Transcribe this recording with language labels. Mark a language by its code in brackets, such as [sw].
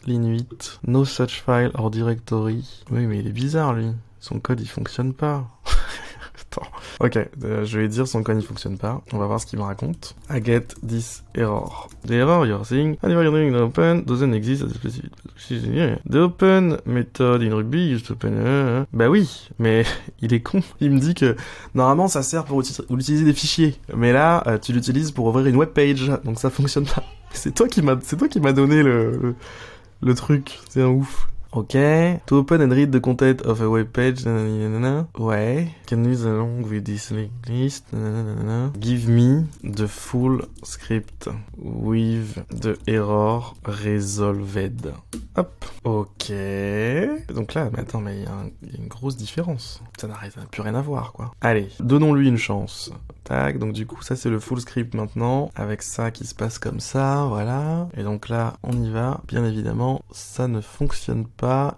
[en] Ligne 8, no such file or directory. [fr] Oui, mais il est bizarre lui. Son code il fonctionne pas. Attends. Ok, je vais dire son code il fonctionne pas. On va voir ce qu'il me raconte. [en] I get this error. The error you're seeing, and you're doing the open doesn't exist as a specific. The open method in Ruby used to open. [fr] Bah oui, mais il est con. Il me dit que normalement ça sert pour utiliser des fichiers, mais là tu l'utilises pour ouvrir une web page, donc ça fonctionne pas. C'est toi qui m'a donné le truc. C'est un ouf. [en] Ok. To open and read the content of a web page. Nanana. Ouais. Can use along with this list. Nanana. Give me the full script with the error resolved. Hop. Ok. [fr] Donc là, mais attends, mais il y a une grosse différence. Ça n'a plus rien à voir, quoi. Allez, donnons-lui une chance. Tac, donc du coup, ça c'est le full script maintenant, avec ça qui se passe comme ça, voilà. Et donc là, on y va. Bien évidemment, ça ne fonctionne pas.